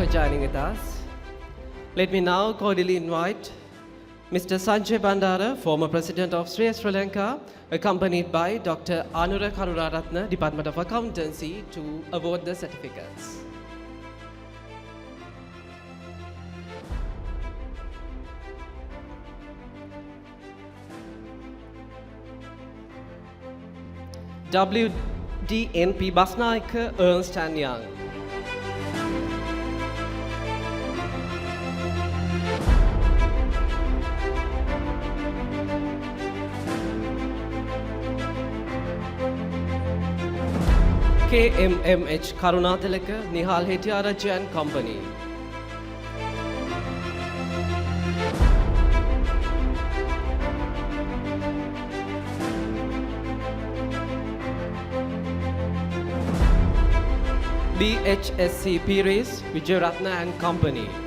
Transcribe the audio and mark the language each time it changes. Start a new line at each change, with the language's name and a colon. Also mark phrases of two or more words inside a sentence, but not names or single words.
English: dining with us. Let me now cordially invite Mr. Sanjay Bandara, former President of Sri Lanka, accompanied by Dr. Anura Karunaratne, Department of Accountancy, to award the certificates. WDNP Basnaika, Ernst & Young. KMMH Karunatilaka, Nihal Hettiarachchi and Company. BHSC Pires, Vijayaratna and Company.